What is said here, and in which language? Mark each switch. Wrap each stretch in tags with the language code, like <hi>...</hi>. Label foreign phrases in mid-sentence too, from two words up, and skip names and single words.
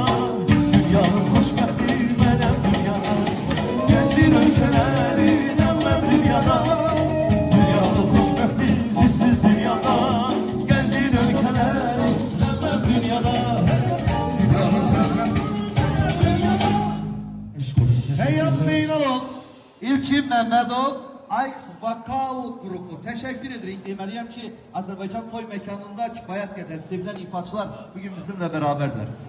<tr>Dünyanın hoşbahti neden dünyada. Gezin ülkeleri nereden dünyada. Dünyanın hoşbahti sizsiz dünyada. Gezin ülkeleri nereden dünyada. Dünyanın hoşbahti nereden dünyada. Eşk olsun.</tr> <az>Heyyam Zeynalov, İlkin Məmmədov, Aix Vokal qrupu. Təşəkkür edirik. Deməliyəm ki, Azərbaycan toy məkanında kifayət qədər sevilən ifaçılar bugün bizimlə bərabərdir.</az>